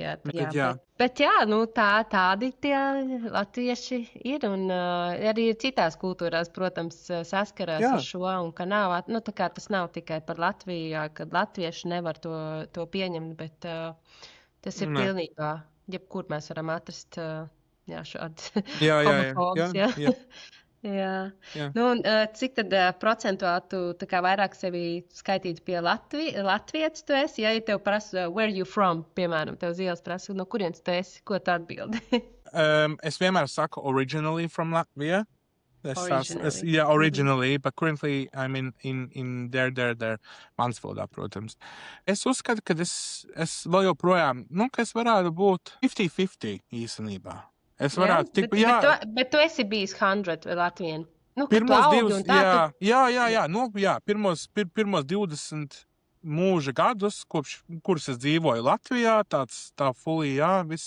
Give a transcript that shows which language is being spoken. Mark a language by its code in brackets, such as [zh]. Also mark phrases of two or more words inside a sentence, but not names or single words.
[lv] Bet tādi tie latvieši ir, un arī citās kultūrās, protams, saskarās ar šo, un ka nav, tā kā tas nav tikai par Latviju, kad latvieši nevar to pieņemt, bet tas ir pilnībā, jebkur mēs varam atrast šādas homofobas. Nu, un cik tad procentuāli tu tā kā vairāk sevi skaitītu pie latvietis tu esi? Ja tev prasa, [en] where you from, [lv] piemēram, tev uz ielas prasa, no kurienes tu esi, ko tu atbildi? Es vienmēr saku [en] originally from Latvia. Originally, but currently I'm in there, [lv] Mansfieldā, protams. Es uzskatu, ka es vēl joprojām, ka es varētu būt 50-50 īstenībā. Es varētu Bet tu esi bijis 100 Latvien. Pirmos divus, pirmos 20 mūža gadus, kurus es dzīvoju Latvijā, tā fully, viss